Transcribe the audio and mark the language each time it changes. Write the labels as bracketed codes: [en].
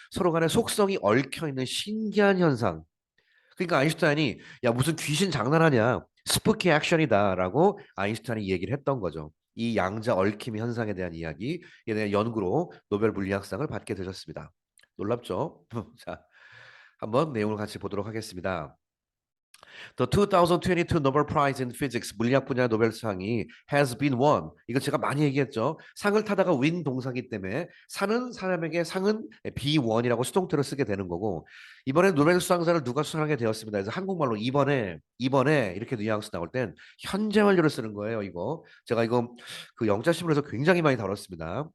[ko] 서로 간에 속성이 얽혀 있는 신기한 현상. 그러니까 아인슈타인이 야 무슨 귀신 장난하냐 스푸키 액션이다라고 아인슈타인이 얘기를 했던 거죠. 이 양자 얽힘 현상에 대한 이야기에 대한 연구로 노벨 물리학상을 받게 되셨습니다. 놀랍죠? 자, 한번 내용을 같이 보도록 하겠습니다. [en] The 2022 Nobel Prize in Physics [ko] 물리학 분야 노벨상이 [en] has been won. [ko] 이거 제가 많이 얘기했죠. 상을 타다가 win 동사기 때문에 사는 사람에게 상은 be won이라고 수동태로 쓰게 되는 거고 이번에 노벨 수상자를 누가 수상하게 되었습니다. 그래서 한국말로 이번에 이렇게 뉘앙스 나올 땐 현재 완료를 쓰는 거예요. 이거 제가 이거 그 영자신문에서 굉장히 많이 다뤘습니다.